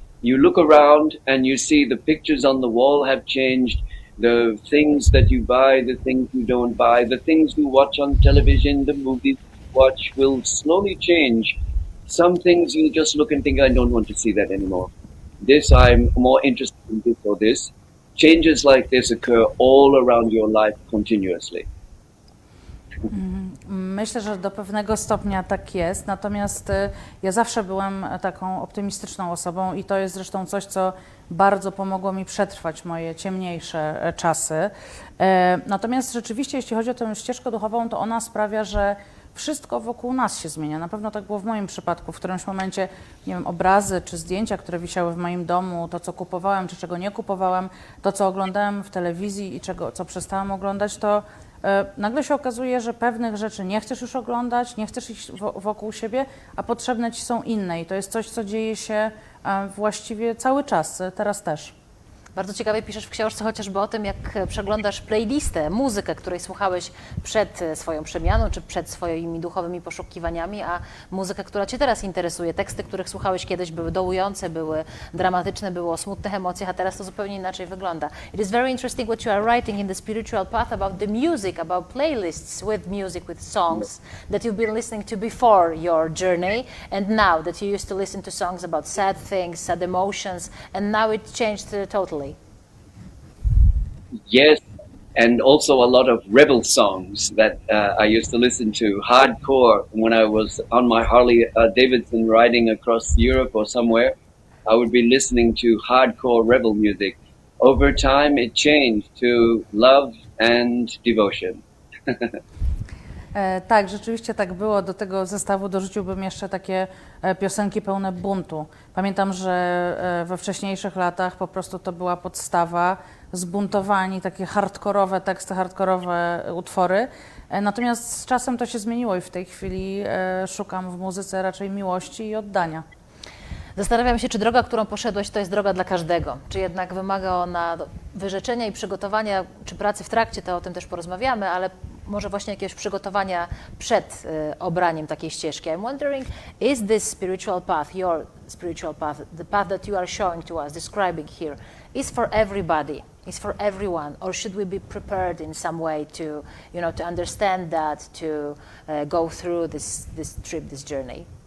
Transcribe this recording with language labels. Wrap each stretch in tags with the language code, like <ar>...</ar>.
<en>You look around and you see the pictures on the wall have changed, the things that you buy, the things you don't buy, the things you watch on television, the movies you watch will slowly change. Some things you just look and think, I don't want to see that anymore. This, I'm more interested in this or this. Changes like this occur all around your life continuously.</en> <pl>Myślę, że do pewnego stopnia tak jest, natomiast ja zawsze byłem taką optymistyczną osobą i to jest zresztą coś, co bardzo pomogło mi przetrwać moje ciemniejsze czasy. Natomiast rzeczywiście, jeśli chodzi o tę ścieżkę duchową, to ona sprawia, że wszystko wokół nas się zmienia. Na pewno tak było w moim przypadku. W którymś momencie, nie wiem, obrazy czy zdjęcia, które wisiały w moim domu, to co kupowałem czy czego nie kupowałem, to co oglądałem w telewizji i co przestałam oglądać, to nagle się okazuje, że pewnych rzeczy nie chcesz już oglądać, nie chcesz iść wokół siebie, a potrzebne ci są inne. I to jest coś, co dzieje się właściwie cały czas, teraz też. Bardzo ciekawie piszesz w książce chociażby o tym, jak przeglądasz playlistę, muzykę, której słuchałeś przed swoją przemianą, czy przed swoimi duchowymi poszukiwaniami, a muzykę, która Cię teraz interesuje. Teksty, których słuchałeś kiedyś, były dołujące, były dramatyczne, były o smutnych emocjach, a teraz to zupełnie inaczej wygląda.</pl> <en>It is very interesting what you are writing in the spiritual path about the music, about playlists with music, with songs that you've been listening to before your journey, and now that you used to listen to songs about sad things, sad emotions, and now it changed totally. Yes, and also a lot of rebel songs that I used to listen to, hardcore. When I was on my Harley Davidson riding across Europe or somewhere, I would be listening to hardcore rebel music. Over time, it changed to love and devotion.</en> <pl>Tak, rzeczywiście tak było. Do tego zestawu dorzuciłbym jeszcze takie piosenki pełne buntu. Pamiętam, że we wcześniejszych latach po prostu to była podstawa, zbuntowani, takie hardkorowe teksty, hardkorowe utwory. Natomiast z czasem to się zmieniło i w tej chwili szukam w muzyce raczej miłości i oddania. Zastanawiam się, czy droga, którą poszedłeś, to jest droga dla każdego. Czy jednak wymaga ona wyrzeczenia i przygotowania, czy pracy w trakcie, to o tym też porozmawiamy, ale może właśnie jakiegoś przygotowania przed obraniem takiej ścieżki.</pl> <en>I'm wondering, is this spiritual path, your spiritual path, the path that you are showing to us, describing here, is for everybody, is for everyone, or should we be prepared in some way to, to understand that, to go through this trip, this journey?</en>